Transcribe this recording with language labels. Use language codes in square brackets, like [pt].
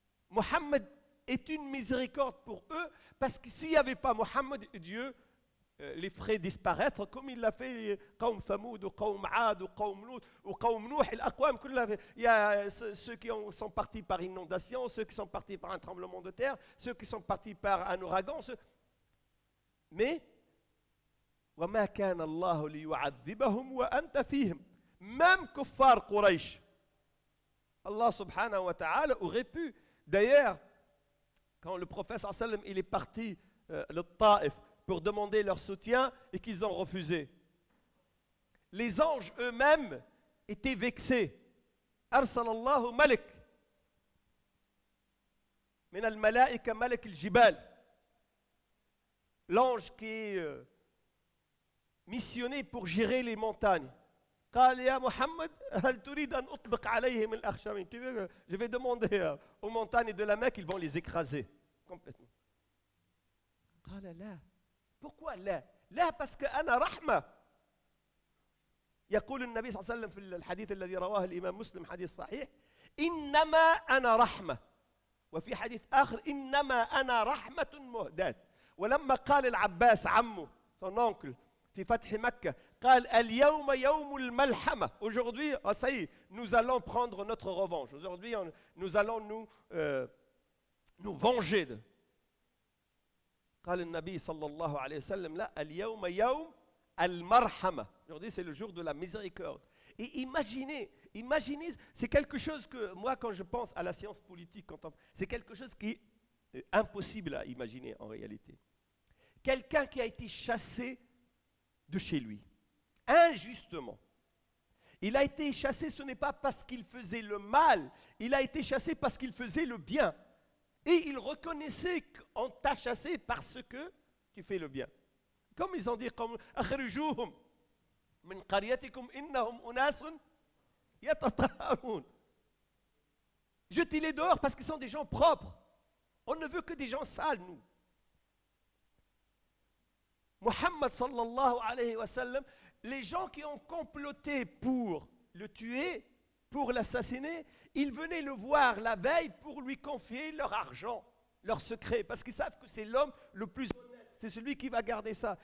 [fr] Mohammed est une miséricorde pour eux, parce que s'il n'y avait pas Mohammed, Dieu les ferait disparaître, comme il l'a fait Qawm Thamoud, ou Qawm Aad, ou Qawm Lut, ou Qawm Nuh, il y a ceux qui sont partis par inondation, ceux qui sont partis par un tremblement de terre, ceux qui sont partis par un ouragan. [ar] Mais, وَمَا كَانَ اللَّهُ لِيُعَذِّبَهُمْ وَأَنْتَ فِيهِمْ. [fr] Même Kuffar Quraysh, Allah subhanahu wa ta'ala aurait pu. D'ailleurs, quand le prophète sallallahu alayhi wa sallam, il est parti le Taïf pour demander leur soutien et qu'ils ont refusé. les anges eux-mêmes étaient vexés. [ar] Arsalallahu malik. Min al-malaika malik al-jibal. [fr] L'ange qui est missionné pour gérer les montagnes. [ar] قال يا محمد هل تريد أن أطبق عليهم الأخشبين. [fr] Je vais demander aux montagnes de la Mecque, ils vont les écraser complètement. [ar] قال لا. Pourquoi لا؟ لا [fr] parce que [ar] أنا رحمة. يقول النبي صلى الله عليه وسلم في الحديث الذي رواه الإمام مسلم حديث صحيح إنما أنا رحمة وفي حديث آخر إنما أنا رحمة مهداة. ولما قال العباس عمه [fr] son oncle [ar] في فتح مكة قال اليوم يوم الملحمة. [fr] Aujourd'hui, ça y est, nous allons prendre notre revanche. Aujourd'hui, nous allons nous venger. [ar] قال النبي صلى الله عليه وسلم لا اليوم يوم المرحمة. [fr] Aujourd'hui, c'est le jour de la miséricorde. Et imaginez, c'est quelque chose que moi, quand je pense à la science politique, c'est quelque chose qui est impossible à imaginer en réalité. Quelqu'un qui a été chassé de chez lui, injustement. Il a été chassé, ce n'est pas parce qu'il faisait le mal, il a été chassé parce qu'il faisait le bien. Et il reconnaissait qu'on t'a chassé parce que tu fais le bien. Comme ils ont dit, [ar] أخرجوهم من قريتكم إنهم أناس يتطهرون. [fr] Jetez-les dehors parce qu'ils sont des gens propres. On ne veut que des gens sales, nous. Muhammad sallallahu alayhi wa sallam, les gens qui ont comploté pour le tuer, pour l'assassiner, ils venaient le voir la veille pour lui confier leur argent, leur secret, parce qu'ils savent que c'est l'homme le plus honnête, c'est celui qui va garder ça.